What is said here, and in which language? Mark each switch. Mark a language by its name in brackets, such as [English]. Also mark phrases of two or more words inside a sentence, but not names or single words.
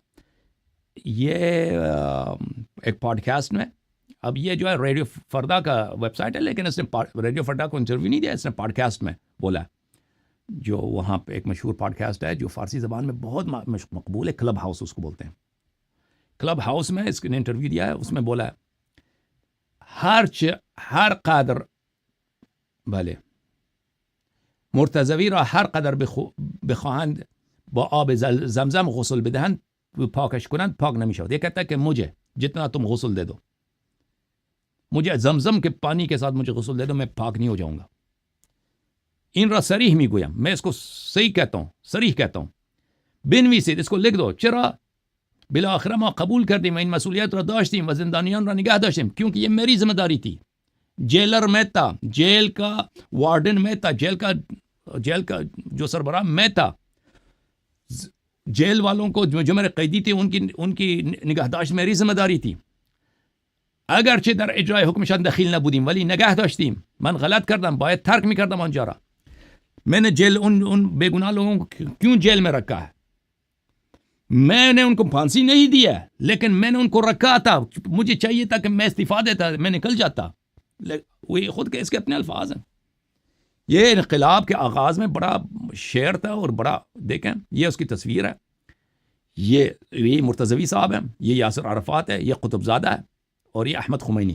[Urdu] یہ ایک پوڈ کاسٹ میں، اب یہ جو ہے ریڈیو فردا کا ویب سائٹ ہے، لیکن اس نے ریڈیو فردا کو انٹرویو نہیں دیا، اس نے پوڈ کاسٹ میں بولا، جو وہاں پہ ایک مشہور پوڈ کاسٹ ہے جو فارسی زبان میں بہت مقبول ہے، کلب ہاؤس اس کو بولتے ہیں. کلب ہاؤس میں اس نے انٹرویو دیا ہے، اس میں بولا ہے [Persian] ہر قدر بله مرتضوی را هر قدر بخواهند با آب زمزم غسل بدهند و پاکش کنند پاک نمیشود. [Urdu] یہ کہتا ہے کہ مجھے جتنا تم غسل دے دو، مجھے زمزم کے پانی کے ساتھ مجھے غسل دے دو، میں پاک نہیں ہو جاؤں گا. [Persian] این را صریح میگویم، [Urdu] میں اس کو صحیح کہتا ہوں، صریح کہتا ہوں. [Persian] بنویسید، [Urdu] اس کو لکھ دو. [Persian] چرا؟ بالاخره ما قبول کردیم و این مسئولیت را داشتیم و زندانیان را نگه داشتیم، [Urdu] کیونکہ یہ میری ذمہ داری تھی. جیلر میں تھا، جیل کا وارڈن میں تھا، جیل کا جو سربراہ میں تھا. جیل والوں کو جو میرے قیدی تھے ان کی نگهداشت میری ذمہ داری تھی. [Persian] اگرچه در اجرای حکمشان دخیل نبودیم ولی نگه داشتیم. من غلط کردم، باید ترک میکردم آنجا را. [Urdu] میں نے جیل ان بے گناہ لوگوں کو کیوں جیل میں رکھا ہے؟ میں نے ان کو پھانسی نہیں دیا لیکن میں نے ان کو رکھا تھا، مجھے چاہیے تھا کہ میں استعفیٰ دیتا، میں نکل جاتا. وہ خود کے اس کے اپنے الفاظ ہیں. یہ انقلاب کے آغاز میں بڑا شعر تھا اور بڑا، دیکھیں یہ اس کی تصویر ہے، یہ مرتضوی صاحب ہیں، یہ یاسر عرفات ہے، یہ قطب زادہ ہے، اور یہ احمد خمینی.